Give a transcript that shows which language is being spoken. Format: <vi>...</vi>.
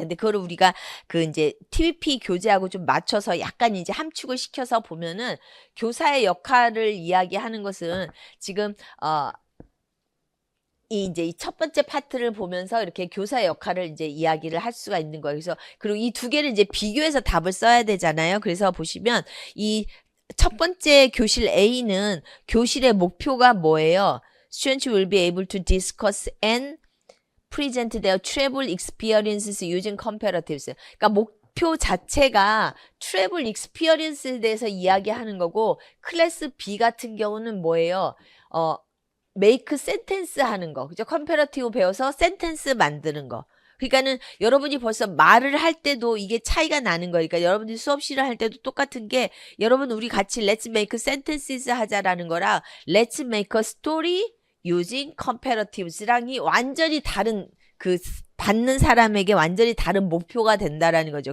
<ko>근데 그거를 우리가 그 이제 TBP 교재하고 좀 맞춰서 약간 이제 함축을 시켜서 보면은 교사의 역할을 이야기하는 것은 지금 이제 이 첫 번째 파트를 보면서 이렇게 교사의 역할을 이제 이야기를 할 수가 있는 거예요. 그래서 그리고 이 두 개를 이제 비교해서 답을 써야 되잖아요. 그래서 보시면 이 첫 번째 교실 A는 교실의 목표가 뭐예요?</ko> <en>Students will be able to discuss and present their travel experiences using comparatives.</en> <ko>그러니까 목표 자체가 travel experience에 대해서 이야기하는 거고, 클래스 B 같은 경우는 뭐예요?</ko> <en>make sentence</en> <ko>하는 거. 그죠? 컴패러티브 배워서 센텐스 만드는 거. 그러니까는 여러분이 벌써 말을 할 때도 이게 차이가 나는 거니까 그러니까 여러분들이 수업 실을 할 때도 똑같은 게 여러분 우리 같이</ko> <en>let's make sentences</en> <ko>하자라는 거랑</ko> <en>let's make a story using comparatives</en> <ko>랑이 완전히 다른 받는 사람에게 완전히 다른 목표가 된다라는 거죠.</ko>